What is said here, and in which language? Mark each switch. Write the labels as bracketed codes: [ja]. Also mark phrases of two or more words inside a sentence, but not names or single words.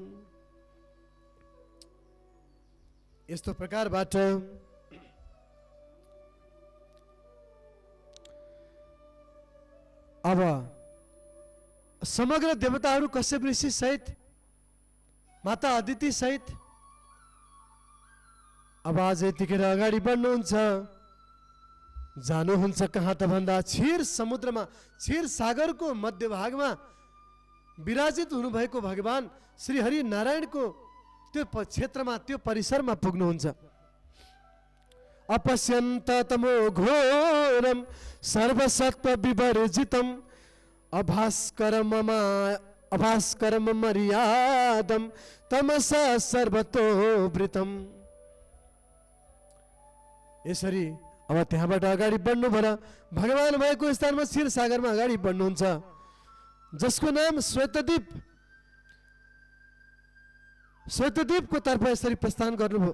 [ne] यस्तो प्रकारबाट अब समग्र देवताहरू कश्यप ऋषि सहित माता अदिति सहित अब आज यतिखेर अगाडि बढ्नुहुन्छ। जानुहुन्छ कहाँ त भन्दा क्षीर समुद्रमा, क्षीर सागरको मध्यभागमा विराजित हुनुभएको भगवान श्री हरि नारायणको त्यो क्षेत्रमा, त्यो परिसरमा पुग्नुहुन्छ। [sa] अपश्यन्त तमो घोरम सर्वसत्व विवर्जितम अभास्करम मर्यादम तमसा सर्वतोवृतम। [ne] यसरी अब त्यहाँबाट अगाडि बढ्नु भएर भगवान भएको स्थानमा क्षीरसागरमा अगाडि बढ्नुहुन्छ, जसको नाम श्वेतद्वीप। श्वेतद्वीपको तर्फ यसरी प्रस्थान गर्नुभयो।